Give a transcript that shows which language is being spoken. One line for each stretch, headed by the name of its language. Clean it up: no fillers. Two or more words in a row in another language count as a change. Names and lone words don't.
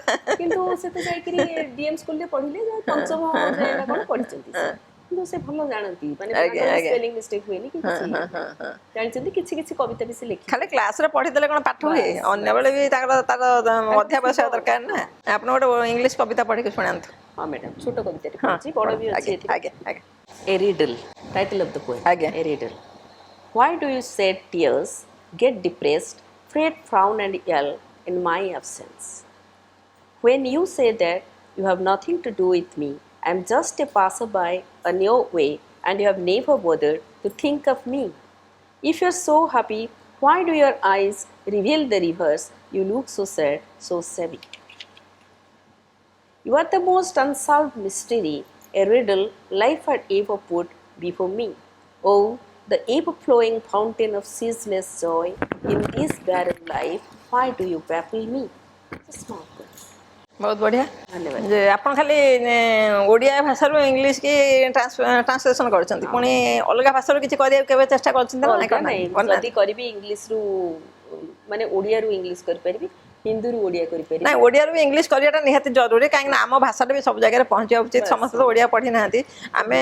Odia: କିନ୍ତୁ ସେ ତ ଯାଇକିରି ଡିଏମ୍ ସ୍କୁଲରେ ପଢିଲେ ଯାଇ ପଞ୍ଚମ ଯାଏ ନା କ'ଣ ପଢିଛନ୍ତି ସେ କିନ୍ତୁ ସେ ଭଲ ଜାଣନ୍ତି ମାନେ ଆଜ୍ଞା ଆଜ୍ଞା
English: spelling mistake
Odia: ହୁଏନି କି କିଛି ଜାଣିଛନ୍ତି କିଛି କିଛି କବିତା ବି ସେ ଲେଖି ଖାଲି କ୍ଲାସରେ ପଢିଦେଲେ କ'ଣ ପାଠ ହୁଏ ଅନ୍ୟବେଳେ ବି ତାର ଅଧ୍ୟାବସାୟ ଦରକାର ନା ଆପଣ ଗୋଟେ ଇଂଲିଶ କବିତା ପଢିକି ଶୁଣାନ୍ତୁ ହଁ ମ୍ୟାଡ଼ାମ ଛୋଟ କବିତାଟେ ହଁ କହୁଛି ବଡ଼ ବି ଅଛି ଆଜ୍ଞା ଏଥିରେ ଆଜ୍ଞା ଆଜ୍ଞା
English: A riddle, title of the poem. ଆଜ୍ଞା A riddle. Why do you shed tears, get depressed, fret, frown, and yell in my absence? When you say that you have nothing to do with me, I am just a passerby on your way, and you have never bothered to think of me. If you are so happy, why do your eyes reveal the reverse? You look so sad, so savvy. You are the most unsolved mystery, a riddle life had ever put before me. Oh, the ever-flowing fountain of ceaseless joy, in this barren life, why do you baffle me? Just small words.
Odia: ବହୁତ ବଢ଼ିଆ ଧନ୍ୟବାଦ ଯେ ଆପଣ ଖାଲି ଓଡ଼ିଆ ଭାଷାରୁ ଇଂଲିଶ କି ଟ୍ରାନ୍ସଲେସନ୍ କରିଛନ୍ତି ପୁଣି ଅଲଗା ଭାଷାରୁ କିଛି କରିବାକୁ କେବେ ଚେଷ୍ଟା କରିଛନ୍ତି ନା ଅଲଗା ନାହିଁ ଯଦି କରିବି ଇଂଲିଶରୁ ମାନେ ଓଡ଼ିଆରୁ ଇଂଲିଶ କରିପାରିବି ହିନ୍ଦୀରୁ ଓଡ଼ିଆ କରିପାରିବି ନାଇଁ ଓଡ଼ିଆରୁ ବି ଇଂଲିଶ କରିବାଟା ନିହାତି ଜରୁରୀ କାହିଁକି ନା ଆମ ଭାଷାଟା ବି ସବୁ ଜାଗାରେ ପହଞ୍ଚିବା ଉଚିତ ସମସ୍ତେ ତ ଓଡ଼ିଆ ପଢ଼ି ନାହାନ୍ତି ଆମେ